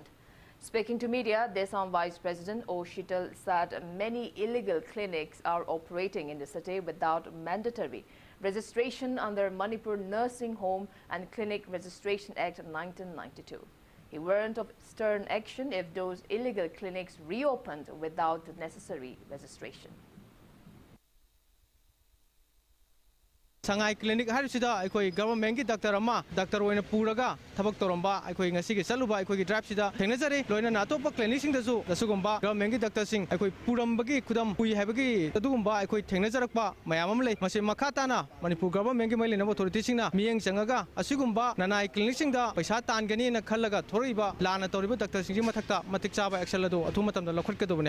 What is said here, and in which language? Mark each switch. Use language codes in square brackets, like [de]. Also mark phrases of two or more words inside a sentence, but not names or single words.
[en] Speaking to media, Desam Vice President O. Shital said many illegal clinics are operating in the city without mandatory registration under Manipur Nursing Home and Clinic Registration Act 1992. He warned of stern action if those illegal clinics reopened without the necessary registration. [mni] Sangai clinic hari sida aikoi government ki doctor oina puraga thabak toromba aikoi ngasi ki saluba aikoi ki drive sida thengnajari loina na topa clinic sing dasu dasugumba government ki doctor sing aikoi purambagi khudam pui habagi tadugumba aikoi thengnajarakpa mayamam lei mase makata na Manipur government ki mailena authority sing na miyeng changaga asigumba nanai clinic sing da paisa tangani na khallaga thoriba lana toriba doctor sing mathakta matik chaba action lado athu matam da lokhot kedobane.